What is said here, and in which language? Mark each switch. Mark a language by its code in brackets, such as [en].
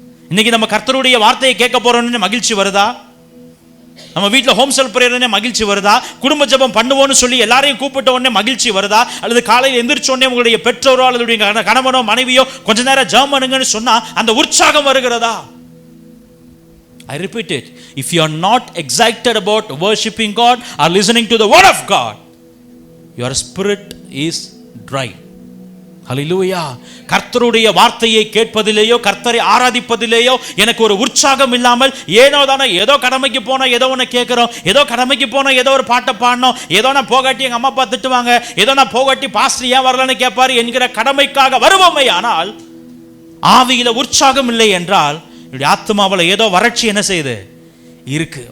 [ta] இன்னைக்கு நம்ம கர்த்தருடைய வார்த்தையை கேட்க போறோம்னு மகிழ்ச்சி வருதா? நம்ம வீட்டில் ஹோம் செல் பிரேயர்னே மகிழ்ச்சி வருதா? குடும்ப ஜெபம் பண்ணுவோன்னு சொல்லி எல்லாரையும் கூப்பிட்ட உடனே மகிழ்ச்சி வருதா? அல்லது காலையில் எந்திரிச்ச உடனே உங்களுடைய பெற்றோரோ அல்லது கணவனோ மனைவியோ கொஞ்ச நேரம் ஜெபம் பண்ணுங்கன்னு சொன்னா அந்த உற்சாகம் வருகிறதா? [en] I repeat it, if you are not excited about worshiping God or listening to the word of God, your spirit is dry. [ta] ஹல்லேலூயா. கர்த்தருடைய வார்த்தையை கேட்பதிலேயோ கர்த்தரை ஆராதிப்பதிலேயோ எனக்கு ஒரு உற்சாகம் இல்லாமல் ஏனோ தானே, ஏதோ கடமைக்கு போனா ஏதோ ஒன்று கேட்கிறோம், ஏதோ கடமைக்கு போனா ஏதோ ஒரு பாட்டை பாடணும், ஏதோ நான் போகாட்டி எங்க அம்மா அப்பா திட்டுவாங்க, ஏதோ நான் போகாட்டி பாஸ்டர் ஏன் வரலன்னு கேட்பாரு என்கிற கடமைக்காக வருவோமே, ஆனால் ஆவியில உற்சாகம் இல்லை என்றால் என்னுடைய ஆத்மாவில் ஏதோ வறட்சி என்ன செய்யுது இருக்கு.